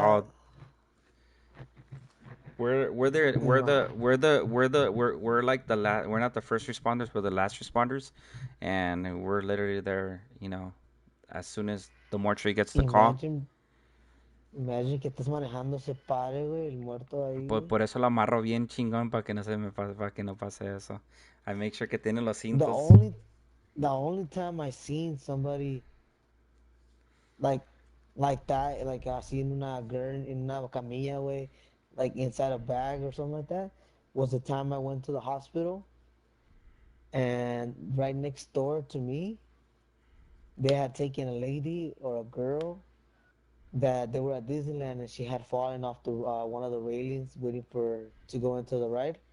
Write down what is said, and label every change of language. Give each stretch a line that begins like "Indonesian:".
English: called. We're there. you know, We're like the last. We're not the first responders. We're the last responders, and we're literally there. As soon as the mortuary gets the call. imagine, imagine
Spanish: que estés manejando, se pare, güey, el muerto ahí, güey. Por eso lo amarro bien chingón para que no se me pase, para que no pase eso.
English: I make sure
Spanish: que tiene los
English: The
Spanish: cintos.
English: only the only time I seen somebody like like that, like I seen una girl in
Spanish: una camilla,
English: way, like inside a bag or something like that, was the time I went to the hospital, and right next door to me, they had taken a lady or a girl that they were at Disneyland and she had fallen off the one of the railings waiting for to go into the ride.